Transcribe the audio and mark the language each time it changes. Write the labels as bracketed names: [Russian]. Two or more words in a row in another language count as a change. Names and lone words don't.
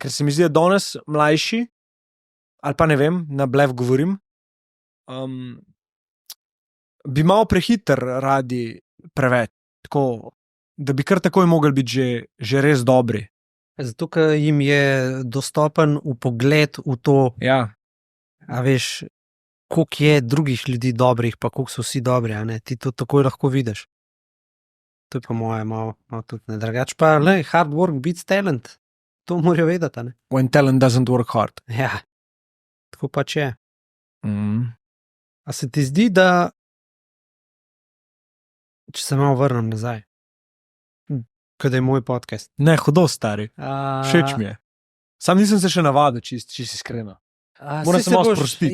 [Slovenian] Ker se mi zdi, da danes mlajši, ali pa ne vem, na blev govorim, bi malo prehiter radi preveč, tako, da bi kar takoj mogli biti že res dobri. Zato, ker jim je dostopen vpogled v to, a veš, koliko je drugih ljudi dobrih, pa koliko so vsi dobri, a ne, ti to takoj lahko vidiš. To je pa moje malo tudi ne drugače. Pa, [English] hard work beats talent. [Slovenian] To morajo vedeti, ne? [English] When talent doesn't work hard. [Slovenian] Ja, tako pač je. A se ti zdi, da če se malo vrnem nazaj, kada je moj podcast? Ne, hudo, stari. Všeč mi je. Sam nisem se še navadil, čisto iskreno. Moram se malo sprostiti.